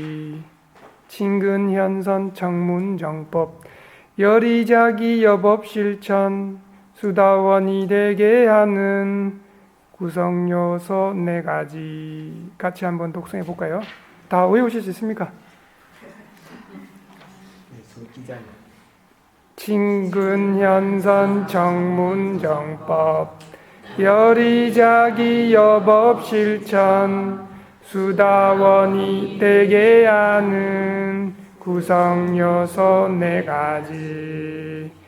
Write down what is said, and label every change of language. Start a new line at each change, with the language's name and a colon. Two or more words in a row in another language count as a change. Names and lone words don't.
Korean: 친근현선 청문정법 열의작의 여법 실천 수다원이 되게 하는 구성요소 네 가지. 같이 한번 독성해 볼까요? 다 외우실 수 있습니까?
Burmese: ဆိုကြည့်ကြမယ်
Korean: 친근현선 청문정법 열의작의 여법 실천 수다원이 되게 하는 구성 요소 4가지.